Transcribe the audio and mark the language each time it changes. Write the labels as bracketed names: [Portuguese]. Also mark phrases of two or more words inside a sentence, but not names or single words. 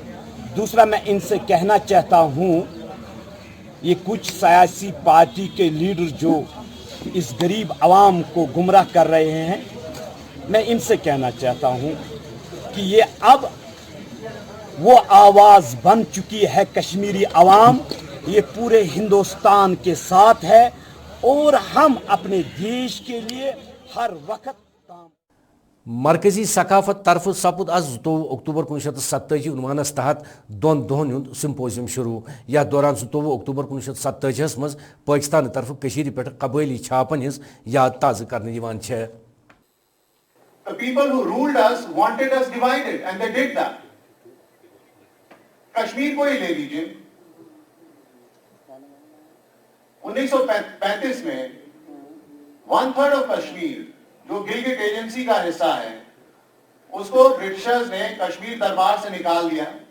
[Hindi] दूसरा, मैं इनसे कहना चाहता हूँ, ये कुछ सियासी पार्टी के लीडर जो इस गरीब आवाम को गुमराह कर रहे हैं, मैं इनसे कहना चाहता हूँ कि ये अब वो आवाज़ बन चुकी है कश्मीरी आवाम, ये पूरे हिंदुस्तान के साथ है और हम अपने देश के लिए हर वक्त काम। [Kashmiri] मरकजी सकाफत तरफ सपुद आज 2 अक्टूबर 1987 उन्वानस तहत 2 दोहन हुंद सिम्पोजियम शुरू। या दौरान 2 अक्टूबर 1987 मज पाकिस्तान तरफ कशीर पे कबैली छापन हिज याद ताज़ करने दीवान छे। [English] The people who ruled us wanted us divided and they did that. [Hindi] कश्मीर को ही ले लीजिए, 1935 में 1/3 ऑफ कश्मीर जो गिलगिट एजेंसी का हिस्सा है उसको ब्रिटिशर्स ने कश्मीर दरबार से निकाल दिया